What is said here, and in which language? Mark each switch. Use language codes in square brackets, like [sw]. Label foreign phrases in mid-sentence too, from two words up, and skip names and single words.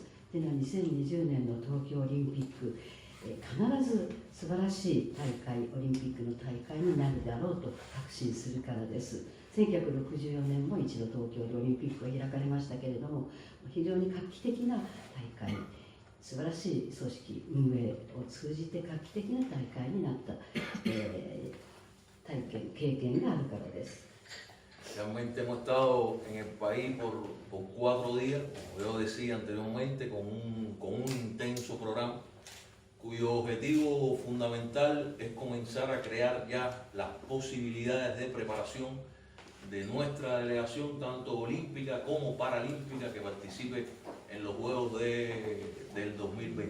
[ja] では2020年の東京オリンピック、必ず素晴らしい大会、オリンピックの大会になるだろうと確信するからです。1964年も一度東京でオリンピックが開かれましたけれども、非常に画期的な大会、素晴らしい組織運営を通じて画期的な大会になった、経験があるからです。 [es] Realmente hemos estado en el país por 4 días, como yo decía anteriormente, con un intenso programa. cuyo objetivo fundamental es comenzar a crear ya las posibilidades de preparación de nuestra delegación, tanto olímpica como paralímpica, que participe en los Juegos del 2020.